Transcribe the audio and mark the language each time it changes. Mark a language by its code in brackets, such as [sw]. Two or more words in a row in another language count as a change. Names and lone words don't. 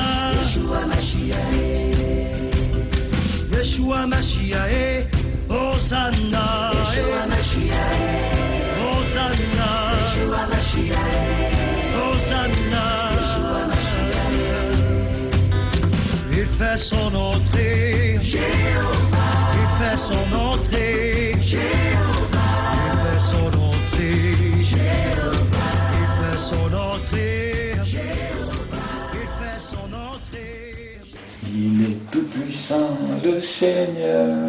[he] ישוע משיח, ישוע משיח, הושענא. ישוע משיח, הושענא. ישוע משיח, הושענא. ישוע משיח, [fr] il fait son entrée. Jéhovah, il fait son entrée. Jéhovah, il fait son entrée. Jéhovah, il fait son entrée. Jéhovah, il fait son entrée. Il est tout puissant, le Seigneur.